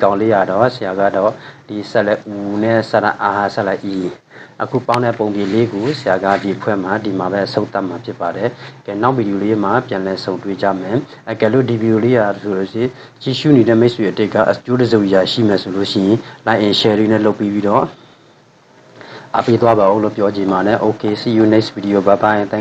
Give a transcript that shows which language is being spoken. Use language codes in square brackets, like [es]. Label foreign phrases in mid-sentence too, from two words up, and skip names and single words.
[my] ကောင်လေးရတော့ဆရာကတော့ဒီဆက်လက်ဦးနဲ့ဆက်လက်အာဟာဆက်လက်ဤအခုပေါင်းတဲ့ပုံပြင်လေးကိုဆရာကဒီဖွဲ့မှာဒီမှာပဲအဆုံးသတ်မှာဖြစ်ပါတယ်ကဲနောက်ဗီဒီယိုလေးမှာပြန်လည်ဆုံတွေ့ကြမယ်ကဲလို့ဒီဗီဒီယိုလေးရဆိုလို့ရှိရင်ကြည့်ရှုနေတဲ့မိတ်ဆွေအတိတ်ကအကျိုးတစုံရရှိမယ်ဆိုလို့ရှိရင် [en] like and share [my] လေးနဲ့လုပ်ပြီးတော့အပေးသွားပါဦးလို့ပြောချင်ပါတယ် [en] okay see you next video bye bye thank you